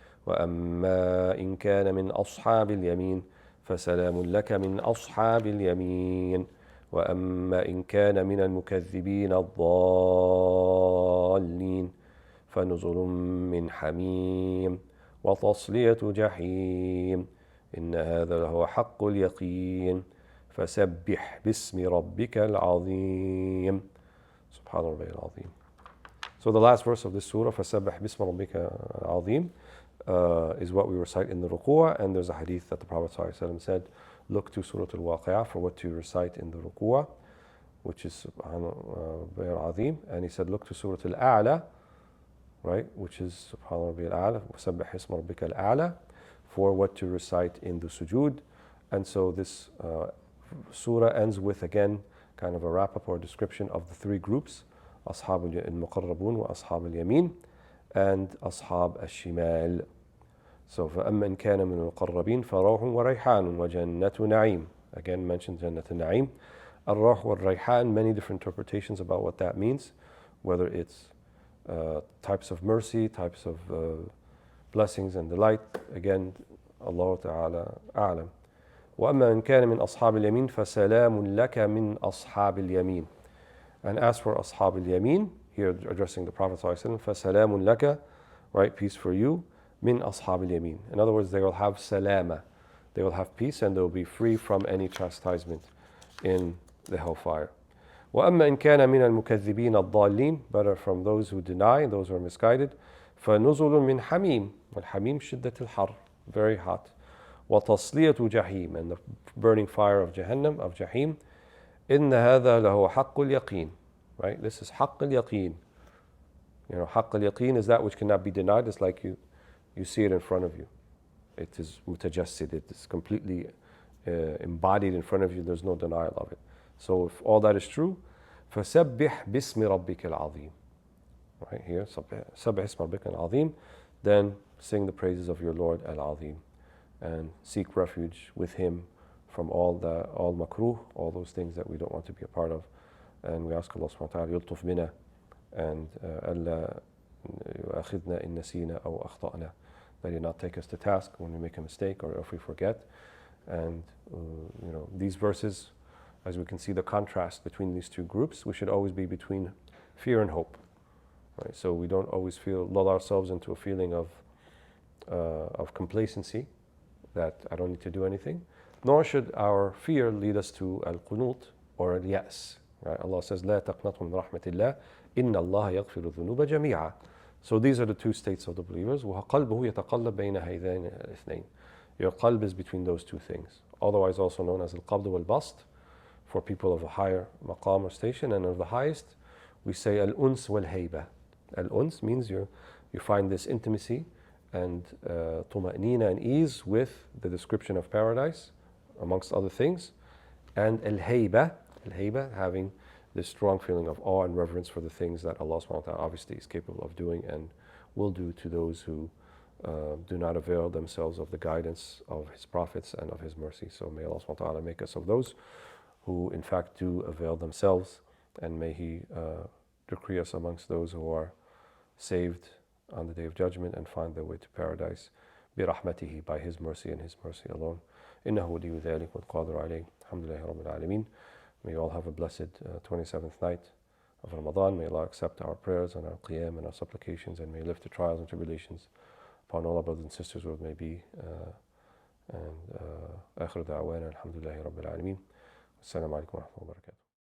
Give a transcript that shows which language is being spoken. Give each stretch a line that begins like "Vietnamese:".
Arabic: وأما إن كان من أصحاب اليمين فسلام لك من أصحاب اليمين وأما إن كان من المكذبين الضالين فنزل من حميم وتصلية جحيم إن هذا لهو حق اليقين فسبح باسم ربك العظيم سبحان ربي العظيم.
English: So the last verse of this surah,
Arabic: فسبح باسم ربك العظيم,
English: is what we recite in the ruku'ah, and there's a hadith that the Prophet ﷺ said, look to Surah Al-Waqi'ah for what to recite in the ruku'ah, which is Subhanahu al-Azim, and he said look to Surah Al-A'la, right, which is Subhanahu al-A'la,
Arabic: وَسَبِّحْ اسْمَ رَبِّكَ الْأَعْلَى,
English: for what to recite in the sujood. And so this surah ends with, again, kind of a wrap-up or description of the three groups,
Arabic: أصحاب المقربون وأصحاب اليمين
English: and أصحاب الشمال. So
Arabic: فأما إن كان من المقربين فروح وريحان وجنة نعيم.
English: Again mentioned
Arabic: جنة النعيم. الروح والريحان,
English: many different interpretations about what that means, whether it's types of mercy, types of blessings and delight. Again, Allah Ta'ala
Arabic: أعلم. وأما إن كان من أصحاب اليمين فسلام لك من أصحاب اليمين.
English: And as for
Arabic: أصحاب اليمين,
English: here addressing the Prophet ﷺ,
Arabic: فسلام لك,
English: right, peace for you,
Arabic: min ashab al-yamin.
English: In other words, they will have salama, they will have peace, and they will be free from any chastisement in the hellfire.
Arabic: وَأَمَّا إِن كَانَ مِنَ الْمُكَذِّبِينَ الضَّالِّينَ,
English: but are from those who deny, those who are misguided,
Arabic: فَنُزُلٌ مِّنْ حَمِيمٍ, وَالْحَمِيمْ شِدَّةِ الْحَرِّ,
English: very hot,
Arabic: وَتَصْلِيَةُ جَحِيمٍ,
English: and the burning fire of Jahannam, of Jahim.
Arabic: إِنَّ هَذَا لَهُوَ حَقُّ الْيَقِينِ,
English: right, this is
Arabic: حَقُّ الْيَقِينِ.
English: You know,
Arabic: حَقُّ الْيَقِينِ
English: is that which cannot be denied. It's like you see it in front of you. It is mutajassid, it is completely embodied in front of you, there's no denial of it. So if all that is true,
Arabic: فَسَبِّحْ بِاسْمِ رَبِّكَ الْعَظِيمِ.
English: Right here,
Arabic: سَبِّحْ اسْمَ رَبِّكَ الْعَظِيمِ,
English: then sing the praises of your Lord Al-Azim and seek refuge with Him from all makruh, all those things that we don't want to be a part of. And we ask Allah subhanahu wa ta'ala
Arabic: يلطف بنا
English: and
Arabic: ألا يؤاخذنا إن نسينا أو أخطأنا,
English: that He not take us to task when we make a mistake or if we forget. And you know, these verses, as we can see the contrast between these two groups, we should always be between fear and hope. Right? So we don't always lull ourselves into a feeling of complacency, that I don't need to do anything, nor should our fear lead us to al-qunut or al-yas. Right? Allah says,
Arabic: لا تقنطوا من رحمة الله إن الله يغفر الذنوب جميعا.
English: So these are the two states of the believers.
Arabic: وقلبه يتقلب بين هذين الاثنين.
English: Your qalb is between those two things, otherwise also known as al-qabd wal-bast for people of a higher maqam or station, and of the highest we say al-uns wal-hayba. Al-uns means you find this intimacy and tuma'nina and ease with the description of paradise, amongst other things, And al-hayba, having this strong feeling of awe and reverence for the things that Allah subhanahu wa ta'ala obviously is capable of doing and will do to those who do not avail themselves of the guidance of His prophets and of His mercy. So may Allah subhanahu wa ta'ala make us of those who in fact do avail themselves, and may He decree us amongst those who are saved on the Day of Judgment and find their way to paradise
Arabic: برحمته,
English: by His mercy and His mercy alone.
Arabic: إنه ولي ذلك والقادر عليه. الحمد لله رب العالمين.
English: May you all have a blessed 27th night of Ramadan. May Allah accept our prayers and our qiyam and our supplications, and may lift the trials and tribulations upon all our brothers and sisters where it may be.
Arabic: And آخر دعوانا الحمد لله رب العالمين. السلام عليكم ورحمة الله وبركاته.